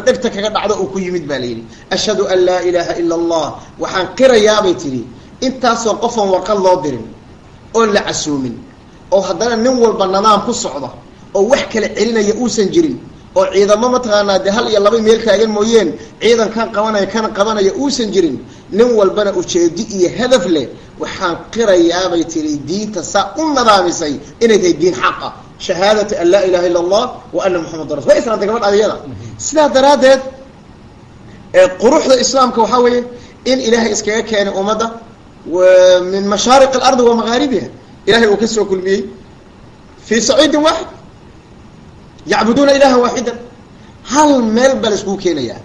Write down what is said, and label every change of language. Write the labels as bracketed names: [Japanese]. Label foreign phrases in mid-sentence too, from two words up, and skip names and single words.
[Somali] dhegta kaga dhacdo uu ku yimid baa layidhi [Arabic] أشهد أن لا إله إلا الله [Somali] waxaan qirayaabay tidhi intaasoo qofoon warqad loo dirin oon la casuumin oo haddana nin walba nadaam ku socda oo wax kala celinaya uusan jirin oo ciidamo mataqaanaa dee hal iyo laba meel taagan mooyeen ciidan kan qabanaya kana qabanaya uusan jirin nin walbana ujeedi iyo hadaf leh waxaan qirayaabay tidhi diinta saa u nadaamisay inay tahay diin xaqa shahaadati [Arabic] أن لا إله إلا الله وأن محمدا رسول [Somali] waa islaamta gabadh adiyada sidaa daraaddeed quruxda islaamka waxaa weeye in ilaahay iskaga keenay ummadda [Arabic] من مشارق الأرض ومغاربها [Somali] ilahay uu ka soo kulmiyey [Arabic] في صعيد واحد يعبدون إلها واحدا [Somali] hal meel baa la iskugu keenayaa